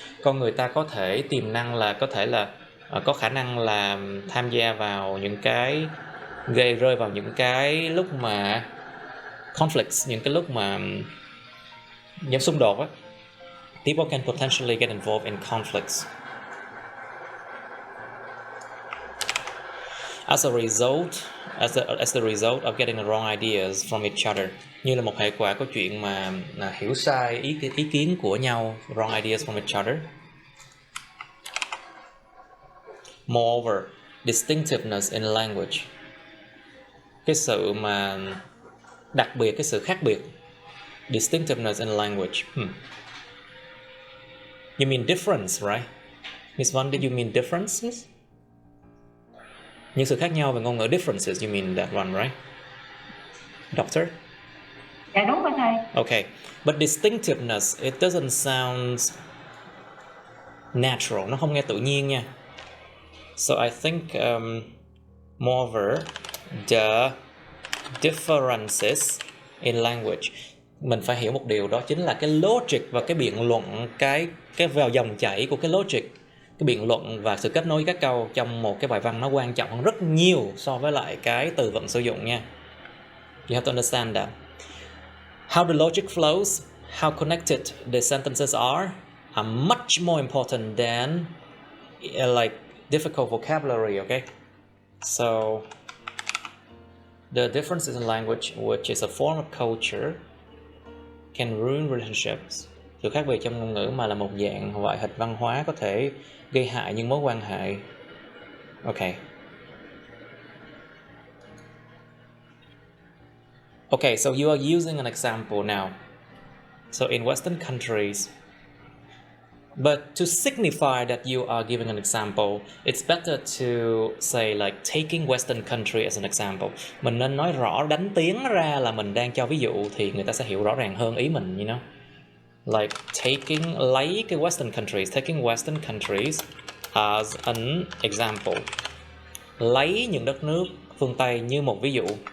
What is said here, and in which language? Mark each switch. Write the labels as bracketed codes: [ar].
[vi] Con người ta có thể tiềm năng là có khả năng là tham gia vào những cái rơi vào những cái lúc mà conflicts, những cái lúc mà những xung đột á. [en] People can potentially get involved in conflicts. As the result of getting the wrong ideas from each other, [vi] như là một hệ quả của chuyện mà hiểu sai ý kiến của nhau, [en] wrong ideas from each other. Moreover, distinctiveness in language, [vi] cái sự mà đặc biệt, cái sự khác biệt, [en] distinctiveness in language. You mean difference, right? Miss One, did you mean differences? [vi] Những sự khác nhau về ngôn ngữ, [en] differences, you mean that one, right? Doctor? [vi] Dạ đúng rồi thầy. [en] Okay, but distinctiveness, it doesn't sound natural, [vi] nó không nghe tự nhiên nha. [en] So I think moreover, the differences in language, [vi] mình phải hiểu một điều, đó chính là cái logic và cái biện luận, cái vào dòng chảy của cái logic, cái biện luận và sự kết nối các câu trong một cái bài văn nó quan trọng hơn rất nhiều so với lại cái từ vựng sử dụng nha. [en] You have to understand that. How the logic flows, how connected the sentences are much more important than like difficult vocabulary, okay? So the differences in language, which is a form of culture, can ruin relationships. [vi] Sự khác biệt trong ngôn ngữ mà là một dạng ngoại hình văn hóa có thể gây hại những mối quan hệ. [en] Okay. Okay, so you are using an example now. So in Western countries, but to signify that you are giving an example, it's better to say like taking Western country as an example. [vi] Mình nên nói rõ, đánh tiếng ra là mình đang cho ví dụ thì người ta sẽ hiểu rõ ràng hơn ý mình, [en] you know. Like [vi] lấy cái [en] taking Western countries as an example. [vi] Lấy những đất nước phương Tây như một ví dụ.